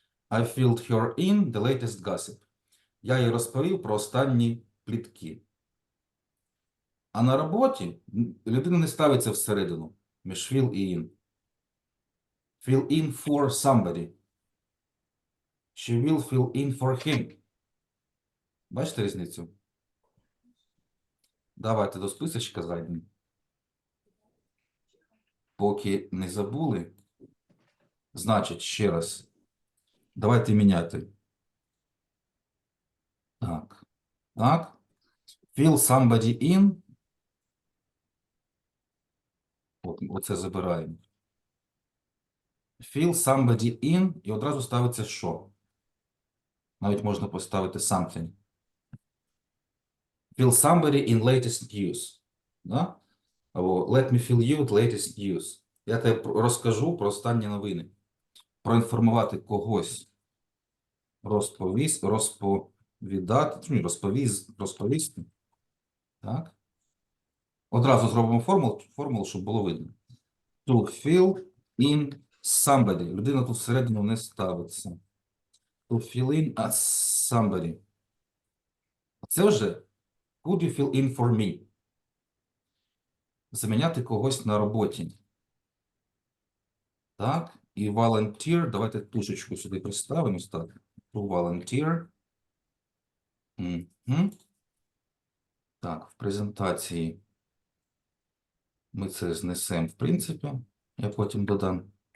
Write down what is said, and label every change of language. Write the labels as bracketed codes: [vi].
[en] I filled her in the latest gossip. [uk] Я їй розповів про останні плітки. А на роботі людина не ставиться всередину між fill і in. [en] Fill in for somebody. She will fill in for him. [uk] Бачите різницю? Давайте до списочка зайдемо. Поки не забули. Значить, ще раз. Давайте міняти. Так. Так. [en] Fill somebody in. [uk] Оце забираємо. [en] Fill somebody in. [uk] І одразу ставиться що? Навіть можна поставити something. [en] Fill somebody in latest news. [uk] Да? [en] Або let me fill you with latest news. [uk] Я тебе розкажу про останні новини. Проінформувати когось. Розповідати. Розповісти. Так. Одразу зробимо формулу, щоб було видно. [en] To fill in somebody. [uk] Людина тут всередину не ставиться. [en] To fill in as somebody. [uk] Це вже [en] could you fill in for me? [uk] Заміняти когось на роботі. Так, і volunteer, давайте тушечку сюди приставимо, так. [en] To volunteer. Мгм. [uk] Так, в презентації ми це знесемо, в принципі. Я потім додам.